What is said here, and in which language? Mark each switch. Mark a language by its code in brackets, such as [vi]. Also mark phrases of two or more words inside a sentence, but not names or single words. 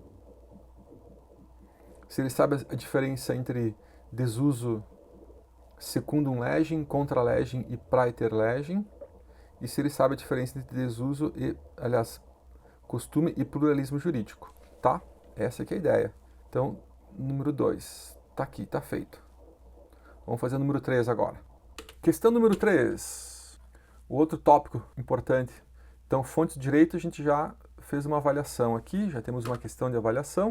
[pt] se ele sabe a diferença entre desuso [la] secundum legem, contra legem [pt] e [la] praeter legem, [pt] e se ele sabe a diferença entre desuso e, aliás, costume e pluralismo jurídico, tá? Essa aqui é a ideia. Então, número 2, tá aqui, tá feito. Vamos fazer o número 3 agora. Questão número 3. O outro tópico importante. Então, fontes de direito, a gente já fez uma avaliação aqui, já temos uma questão de avaliação.